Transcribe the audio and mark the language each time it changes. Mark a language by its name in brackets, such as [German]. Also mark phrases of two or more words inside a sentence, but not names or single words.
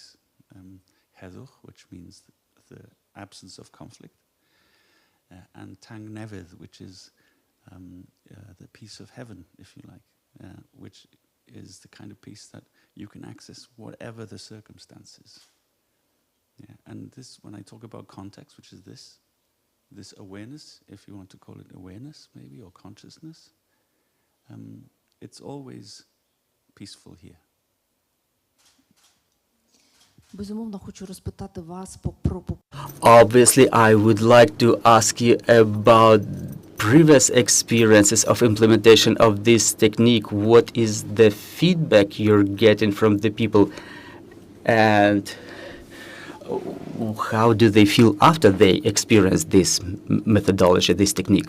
[English] Heddwch, which means the absence of conflict, and Tang Nevydd, which is the peace of heaven, if you like, which is the kind of peace that you can access whatever the circumstances. Yeah, and this, when I talk about context, which is this awareness, if you want to call it awareness maybe, or consciousness, it's always peaceful here. [Ukrainian] Безумовно, хочу розпитати вас [English] Obviously, I would like to ask you about previous experiences of implementation of this technique. What is the feedback you're getting from the people, and how do they feel after they experience this methodology, this technique?